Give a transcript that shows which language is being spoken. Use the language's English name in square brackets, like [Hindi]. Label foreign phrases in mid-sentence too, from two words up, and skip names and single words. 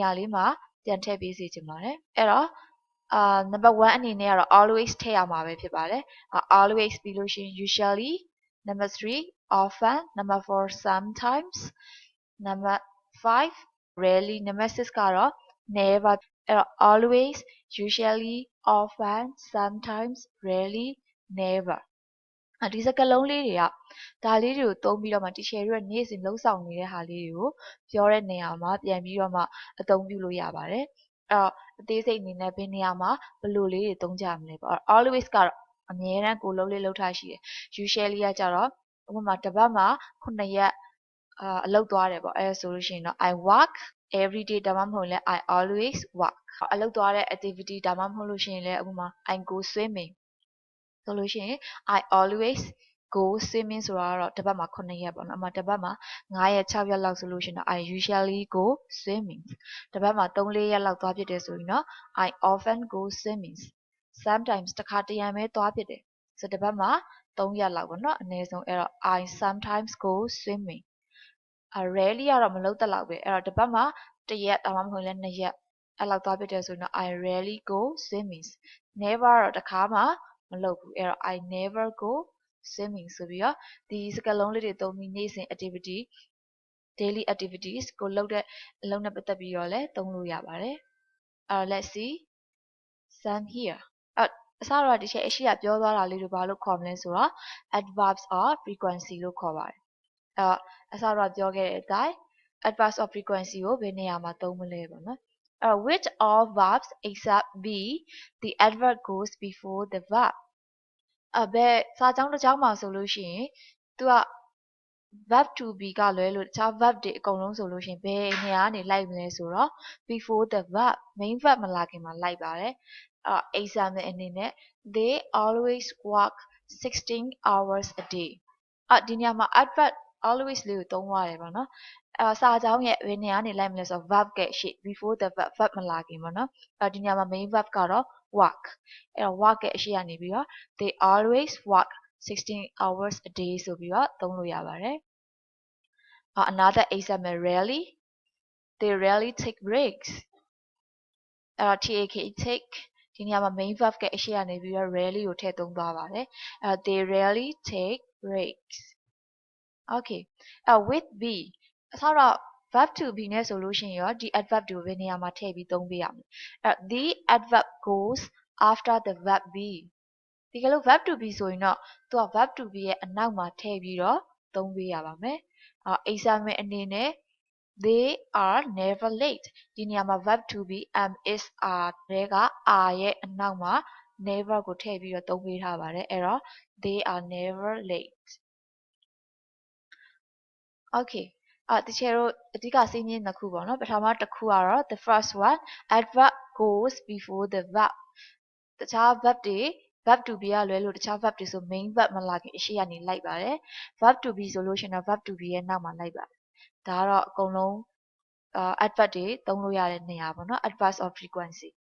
[Burmese] ရာလေးမှာပြန်ထည့်ပေးစီချင်ပါတယ်အဲ့တော့number 1အနေနဲ့ကတော့ always ထည့်ရမှာပဲဖြစ်ပါတယ် always ပြီးလို့ရှိရင် [English] usually number 3 often number 4 sometimes number 5 rarely number 6 [Burmese] ကတော့ never အဲ့တော့ [English] always usually often sometimes rarely never [Burmese] ဒီစကားလုံးလေးတွေကဒါလေးတွေကို သုံးပြီးတော့မှ teacher တို့နေ့စဉ်လှုပ်ဆောင်နေတဲ့ဟာလေးတွေကိုပြောတဲ့နေရာမှာပြန်ပြီးတော့မှအသုံးပြုလို့ရပါတယ်အဲ့တော့အသေးစိတ်အနေနဲ့ဘယ်နေရာမှာဘယ်လိုလေးတွေသုံးကြ မလဲပေါ့ always ကတော့အမြဲတမ်းကိုလုံးလေးလှုပ်ထားရှိတယ် usually ကကြတော့ဥပမာတစ်ပတ်မှာ9ရက်အလုပ်သွားတယ်ပေါ့အဲဆို လို့ရှိရင်တော့ [English] I work every day [Burmese] ဒါမှမဟုတ်လဲ [English] I always work [Burmese] အလုပ်သွားတဲ့ activity ဒါမှမဟုတ်လို့ရှိရင်လဲဥပမာ [English] I go swimming [Burmese] ဆိုလို့ရှိရင် [English] I always go swimming [Burmese] ဆိုတာကတော့တစ်ပတ်မှာ9ရက်ပေါ့နော်အမှတစ်ပတ်မှာ9ရက်6ရက်လောက်ဆိုလို့ရှိရင်တော့ [English] I usually go swimming [Burmese] တစ်ပတ်မှာ3-4ရက်လောက်သွားဖြစ်တယ်ဆိုရင်တော့ [English] I often go swimming sometimes [Burmese] တစ်ခါတရံပဲသွားဖြစ်တယ်ဆိုတစ်ပတ်မှာ3ရက်လောက်ပေါ့နော်အနည်းဆုံးအဲ့တော့ [English] I sometimes go swimming [Burmese] rarely ကတော့မလုပ်တတ်လောက်ပဲအဲ့တော့တစ်ပတ်မှာ1ရက်ဒါမှမဟုတ်လဲ2ရက်အဲ့လောက်သွားဖြစ်တယ်ဆိုရင်တော့ [English] I rarely go swimming never [Burmese] တော့တစ်ခါမှမလုပ်ဘူးအဲ့တော့ [English] I never go swimming [Burmese] ဆိုပြီးတော့ဒီစကားလုံးလေးတွေသုံးပြီးနေ့စဉ် activity [English] daily activities [Burmese] ကိုလုပ်တဲ့အလုပ်နဲ့ပတ်သက်ပြီးတော့လည်းသုံးလို့ရပါတယ် [English] let's see some here [Burmese] အစတော့ဒီချက်အရှိရပြောသွားတာလေးတွေဘာလို့ခေါ်မလဲဆိုတော့ [English] adverbs of frequency [Burmese] လို့ခေါ်ပါတယ်အစတော့ပြောခဲ့တဲ့အတိုင်း [English] adverbs of frequency [Burmese] ကိုဘယ်နေရာမှာသုံးမလဲပေါ့နော် [English] which all verbs except be the adverb goes before the verb [Burmese] ဘယ်စာကြောင်းတစ်ကြောင်းမှာဆိုလို့ရှိရင်သူက [English] verb to be [Burmese] ကလွဲလို့တခြား verb တွေအကုန်လုံးဆိုလို့ရှိရင်ဘယ်နေရာကနေလိုက်မလဲဆိုတော့ [English] before the verb main [Burmese] verb မလာခင်မှာလိုက်ပါတယ်example အနေနဲ့ [English] they always work 16 hours a day [Burmese] ဒီနေရာမှာ [English] adverb always [Burmese] လေးကိုသုံးရတယ်ပေါ့နော်စာကြောင်းရဲ့ဘယ်နေရာကနေလိုက်မလဲဆိုတော့ verb ကရှေ့ [English] before the verb [Burmese] မလာခင်ပေါ့နော်ဒီနေရာမှာ [English] main verb [Burmese] ကတော့ work အဲ့တော့ work ရဲ့အရှိကနေပြီးတော့ [English] they always work 16 hours a day [Burmese] ဆိုပြီးတော့သုံးလို့ရပါတယ် [English] another example rarely they rarely take breaks [Burmese] take ဒီနေရာမှာ [English] main verb [Burmese] ကအရှိကနေပြီးတော့ rarely ကိုထည့်သုံးသွားပါတယ် [English] they rarely take breaks okay with be [Burmese] အဆောတော့ verb [English] to be [Burmese] နဲ့ဆိုလို့ရှိရင်ရောဒီ adverb တွေကိုဘယ်နေရာမှာထည့်ပြီးသုံးပေးရမလဲ [English] the adverb goes after the verb be [Burmese] ဒီကလို့ [English] verb to be [Burmese] ဆိုရင်တော့သူက [English] verb to be [Burmese] ရဲ့အနောက်မှာထည့်ပြီးတော့သုံးပေးရပါမယ်example အနေနဲ့ [English] they are never late [Burmese] ဒီနေရာမှာ [English] verb to be am is are [Burmese] တွေက are ရဲ့အနောက်မှာ never ကိုထည့်ပြီးတော့သုံးပေးထားပါတယ်အဲ့တော့ [English] they are never late [Burmese] okay တချို့တို့အဓိကစီးမြင်နှစ်ခုပေါ့နော်ပထမတစ်ခုကတော့ [English] the first one adverb goes before the verb [Burmese] တခြား verb တွေ [English] verb to be [Burmese] ကလွဲလို့တခြား verb တွေဆို [English] main verb [Burmese] မလာခင်အရှိကနေလိုက်ပါတယ် [English] verb to be [Burmese] ဆိုလို့ရှိရင်တော့ [English] verb to be [Burmese] ရဲ့နောက်မှာလိုက်ပါတယ်ဒါကတော့အကုန်လုံးadverb တွေသုံးလို့ရတဲ့နေရာပေါ့နော် [English] adverbs of frequency